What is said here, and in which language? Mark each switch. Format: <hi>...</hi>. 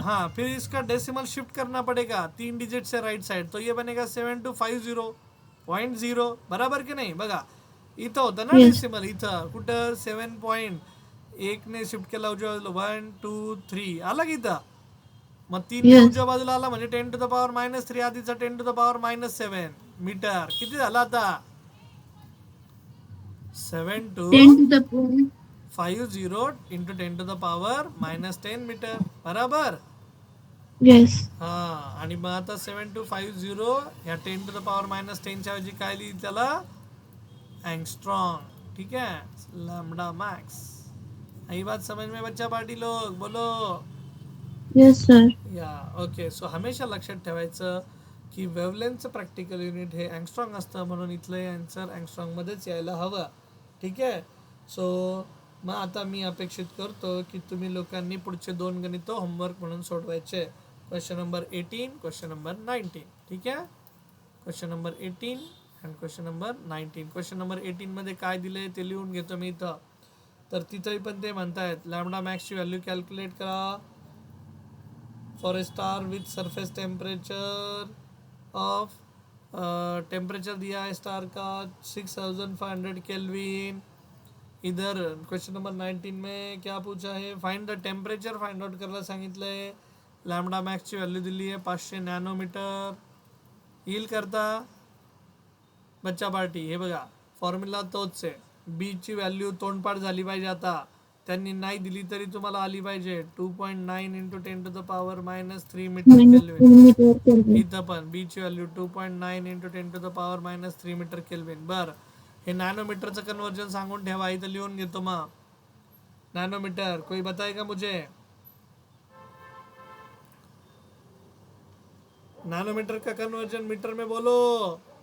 <hi>हाँ, फिर इसका डेसिमल शिफ्ट करना पड़ेगा 3 डिजिट से राइट साइड, तो ये बनेगा 7250.0.</hi> <mr>बराबर की नाही? बघा, इथं होतं ना</mr> <en>Yes.</en> <mr>डेसिमल, इथं कुठं 7.1 ने शिफ्ट केला उजव्या बाजूला, 1 2 3 आला की इथं. मग 3</mr> <en>Yes.</en> <mr>उजव्या बाजूला आला म्हणजे 10⁻−3 आधीचा 10⁻7 मीटर. किती झाला आता?</mr> <en>10 to the power. 7.50 × 10⁻−10 metre. बराबर. Yes.</en> <mr>हा, आणि मग आता 7250 ह्या 10⁻−10 च्या ऐवजी काय लिहिली त्याला, अँगस्ट्रॉंग.</mr> <hi>ठीक है, लैम्ब्डा मैक्स. यही बात समझ में बच्चा पार्टी लोग बोलो.</hi> <en>Yes, sir. या okay.</en> <mr>सो हमेशा लक्षात ठेवायचं की वेवलेंथचं प्रॅक्टिकल युनिट हे अँगस्ट्रॉंग असतं, म्हणून इथलं आन्सर अँगस्ट्रॉंगमध्येच यायला हवं. ठीक आहे. सो मग आता मी अपेक्षित करतो की तुम्ही लोकांनी पुढचे 2 गणितं होमवर्क म्हणून सोडवायचे. Question number 18, question number 19. ठीक आहे, question number 18 and question number 19. Question number 18 मध्ये काय दिले ते लिहून घेतो मी इथं. तर तिथंही पण ते म्हणतायत लॅम्बडा मॅक्सची व्हॅल्यू कॅल्क्युलेट करा</mr> <en>for a star with surface temperature of,</en> <hi>temperature दिया है स्टार का 6500 केल्विन. इधर क्वेश्चन नंबर 19 में क्या पूछा है,</hi> <en>find the temperature</en> <mr>find out करायला सांगितलंय. लॅम्बडा मॅक्सची व्हॅल्यू दिली आहे 500 नॅनोमीटर. येईल करता बच्चा पार्टी. हे बघा, फॉर्म्युला तोच आहे. बीची व्हॅल्यू तोंडपाठ झाली पाहिजे. आता त्यांनी नाही दिली तरी तुम्हाला आली पाहिजे. 2.9 × 10⁻³ मीटर केल्विन.</mr> <en>Meter Kelvin.</en> <mr>इथं पण बीची व्हॅल्यू 2.9 × 10⁻³ मीटर केल्विन. बरं, हे नॅनोमीटरचं कन्वर्जन सांगून ठेवा, इथं लिहून घेतो.</mr> <hi>मग नॅनोमीटर कोई बताएगा मुझे? नैनोमीटर का कन्वर्जन मीटर में बोलो.</hi>